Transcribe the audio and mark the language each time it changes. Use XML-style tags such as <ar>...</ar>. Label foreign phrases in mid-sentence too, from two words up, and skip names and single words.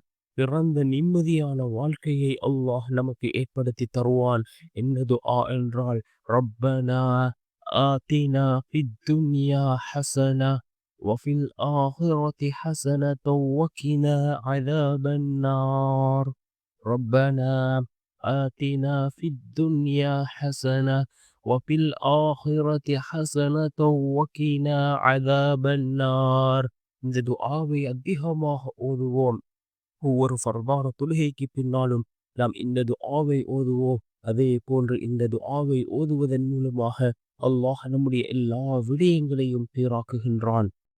<ta>பிறந்த நிம்மதியான வாழ்க்கையை அல்லாஹ் நமக்கு ஏற்படுத்தி தருவான். என்ன துஆ என்றால்,</ta> <ar>ربنا آتنا في الدنيا حسنة وفي الآخرة حسنة وقنا عذاب النار. ரப்பனா آتنا في الدنيا حسنة وفي الآخرة حسنة وقنا عذاب النار.</ar> <ta>இந்த துஆவை அதிகமாக ஓதுவோம். ஒவ்வொரு ஃபர்தான தொழுகைக்கு பின்னாலும் நாம் இந்த துஆவை ஓதுவோம். அதே போன்று இந்த துஆவை ஓதுவதன் மூலமாக அல்லாஹ் நம்முடைய எல்லா விடயங்களையும் சீராக்குகின்றான்.</ta>